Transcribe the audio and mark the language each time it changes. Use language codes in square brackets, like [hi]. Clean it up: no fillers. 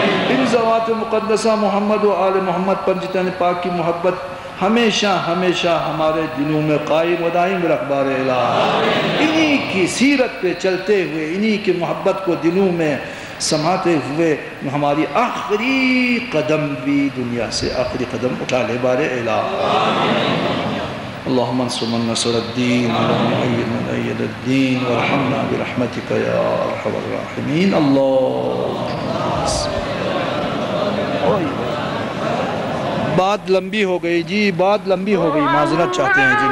[ur] ان ذوات مقدسہ محمد و آل محمد پر جتنے پاک کی محبت ہمیشہ ہمیشہ ہمارے دلوں میں قائم و دائم رکھ بارے الہ. انہی کی سیرت پہ چلتے ہوئے, انہی کی محبت کو دلوں میں سماتے ہوئے ہماری آخری قدم بھی دنیا سے آخری قدم اٹھا لے بارے الہ. [ar] اللهم انصر من نصر الدين, اللهم أيد من أيد الدين, وارحمنا برحمتك يا أرحم الراحمين. [ur] اللهم بات لمبی ہو گئی جی, بات لمبی ہو گئی, معذرت چاہتے ہیں جی.